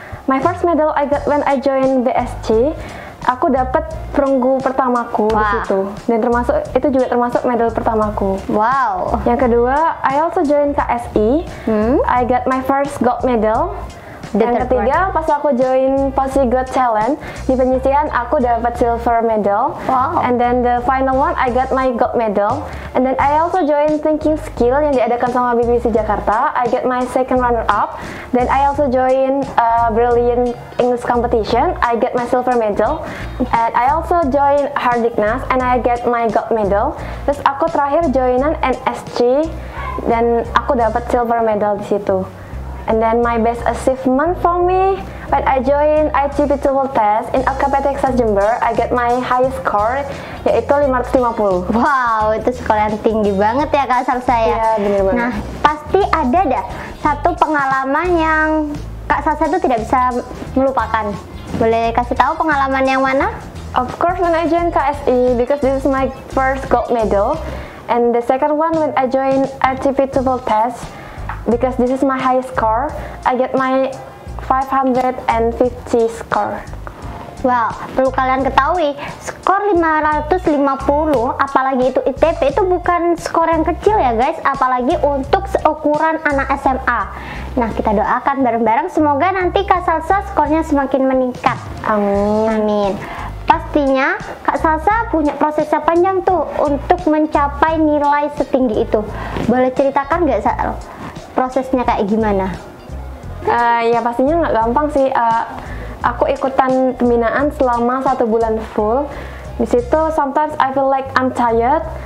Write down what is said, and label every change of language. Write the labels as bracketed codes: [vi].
[en] My first medal I got when I joined BSC. [id] Aku dapat perunggu pertamaku di situ, dan itu juga termasuk medal pertamaku. Wow. Yang kedua, [en] I also joined KSI. I got my first gold medal. [id] Yang ketiga, pas aku join Posse Got Talent di penyisihan, aku dapat [en] silver medal. Wow. And then the final one, I got my gold medal. And then I also join Thinking Skill [id] yang diadakan sama [en] BBC Jakarta. I get my second runner up. Then I also join Brilliant English Competition. I get my silver medal. And I also join Hardiknas and I get my gold medal. [id] Terus aku terakhir joinan NSC dan aku dapat silver medal di situ. [en] And then my best achievement for me when I joined IGP TOEFL test in LKP Texas Jember, I get my highest score [id] yaitu [en] 550. [id] Wow, itu skor yang tinggi banget ya Kak Salsa ya. Iya, bener banget. Nah, pasti ada dah satu pengalaman yang Kak Salsa itu tidak bisa melupakan. Boleh kasih tahu pengalaman yang mana? [en] Of course when I joined KSI because this is my first gold medal, and the second one when I joined IGP TOEFL test because this is my highest score, I get my 550 score. [id] Wow, perlu kalian ketahui, skor 550, apalagi itu ITP, itu bukan skor yang kecil ya guys, apalagi untuk seukuran anak SMA. Nah, kita doakan bareng-bareng, semoga nanti Kak Salsa skornya semakin meningkat. Amin. Amin. Pastinya Kak Salsa punya prosesnya panjang tuh untuk mencapai nilai setinggi itu. Boleh ceritakan nggak Sal? Prosesnya kayak gimana? Ya pastinya nggak gampang sih. Aku ikutan pembinaan selama 1 bulan full. Di situ [en] sometimes I feel like I'm tired.